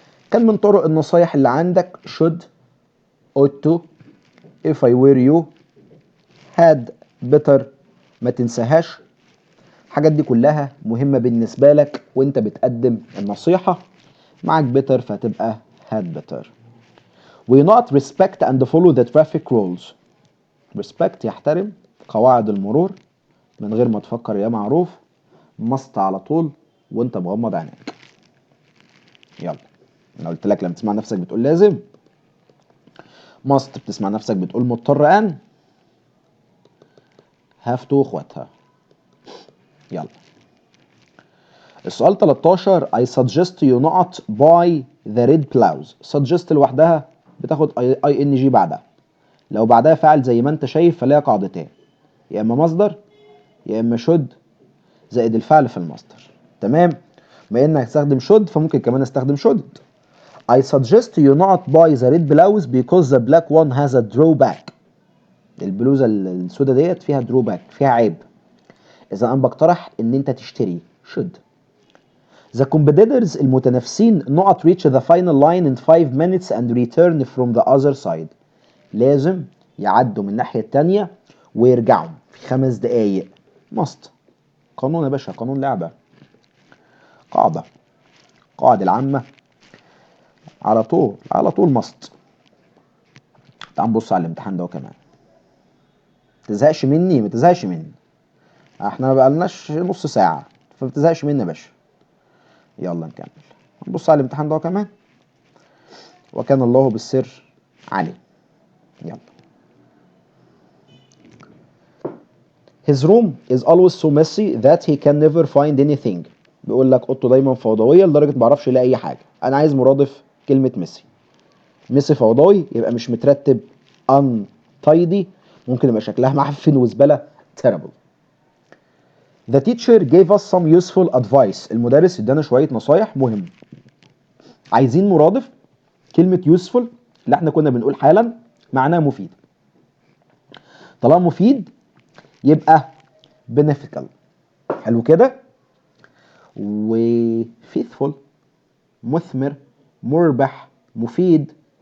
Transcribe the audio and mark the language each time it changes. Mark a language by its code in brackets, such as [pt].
[ar] كان من طرق النصايح اللي عندك should, ought to, if I were you, had, better. ما تنساهاش، الحاجات دي كلها مهمة بالنسبة لك وانت بتقدم النصيحة. معك better فهتبقى [en] had better. We not respect and follow the traffic rules. [ar] respect يحترم قواعد المرور من غير ما تفكر يا معروف. must على طول وانت مغمض عينيك. يلا، انا قلت لك لما تسمع نفسك بتقول لازم. must بتسمع نفسك بتقول مضطر ان. have to اخواتها. يلا السؤال 13. [en] I suggest you not buy the red blouse. suggest [ar] لوحدها بتاخد [en] ing بعدها. [ar] لو بعدها فعل زي ما انت شايف فليها قاعدتين، يا اما مصدر يا اما should زائد الفعل في المصدر. تمام؟ بما انك هتستخدم should فممكن كمان استخدم shouldn't. [en] I suggest you not buy the red blouse because the black one has a drawback. [ar] البلوزه السوداء ديت فيها drawback، فيها عيب. اذا انا بقترح ان انت تشتري should. [en] The competitors المتنافسين not reach the final line in 5 minutes and return from the other side. [ar] لازم يعدوا من الناحية التانية ويرجعوا في 5 دقايق. [en] must. [ar] قانون يا باشا، قانون لعبة، قاعدة، قاعدة العامة على طول على طول must. تعال نبص على الامتحان ده كمان. متزهقش مني، متزهقش مني، احنا ما بقالناش نص ساعة فمتزهقش مني يا باشا. يلا نكمل، نبص على الامتحان ده كمان. وكان الله بالسر عليه. يلا. [en] His room is always so messy that he can never find anything. [ar] بيقول لك اوضته دايما فوضويه لدرجه ما اعرفش يلاقي اي حاجه. انا عايز مرادف كلمه ميسي. ميسي فوضوي يبقى مش مترتب، untidy، ممكن يبقى شكلها معفن وزباله، terrible. [en] The teacher gave us some useful advice. [ar] المدرس ادانا شويه نصايح مهمه. عايزين مرادف كلمه useful اللي احنا كنا بنقول حالا معناه مفيد. طالما مفيد يبقى beneficial. حلو كده. و faithful مثمر مربح مفيد.